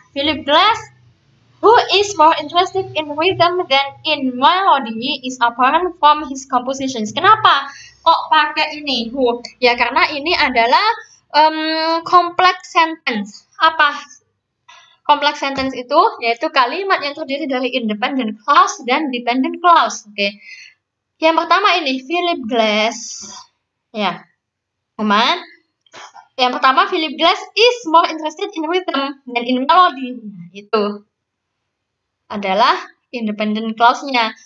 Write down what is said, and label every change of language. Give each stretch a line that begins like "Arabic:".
English: Philip Glass, who is more interested in rhythm than in melody, is apparent from his compositions.
Indonesian: Kenapa kok pakai ini who? Ya karena ini adalah complex sentence. Apa complex sentence itu? Yaitu kalimat yang terdiri dari independent clause dan dependent clause. Oke. Yang pertama ini Philip Glass. Ya. Teman. Yang pertama
English: Philip Glass is more interested in rhythm than in melody.
Indonesian: Nah, itu adalah independent clause-nya.